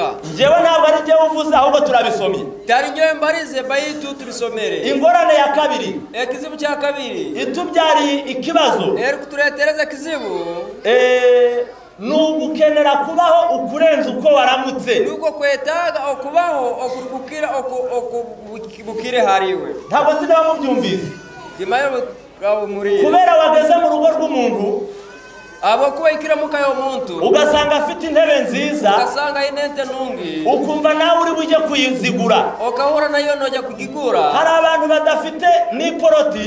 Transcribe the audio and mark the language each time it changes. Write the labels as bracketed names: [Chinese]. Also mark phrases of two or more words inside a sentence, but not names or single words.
[Rundi] jewe ntabwo ari je uvuze ahubwo turabisomye dari nyoye mbarize bayitu tubisomere ingorane ya kabiri [Nyankole] ekizibu cya kabiri [Rundi] itubyari ikibazo [Nyankole] kuturetereza kizibu [Rundi] nugukenera kubaho ukurenza uko waramutse [Nyankole] nuko kwetaga okubaho okukira okubukire hariwe [Rundi] ntabwo nzira mubyumvise [Nyankole] imayo muri [Rundi] kubera wageze mu rugo rw'umuntu [Nyankole] abo kuba ikiramuka yo muntu [Rundi] ugasanga afite intebe nziza [Nyankole] ugasanga inente nungi [Rundi] ukumva nawe uri bujye kuyizigura [Nyankole] ukahura nayo nojya kugigura [Rundi] hari abantu badafite n'iporoti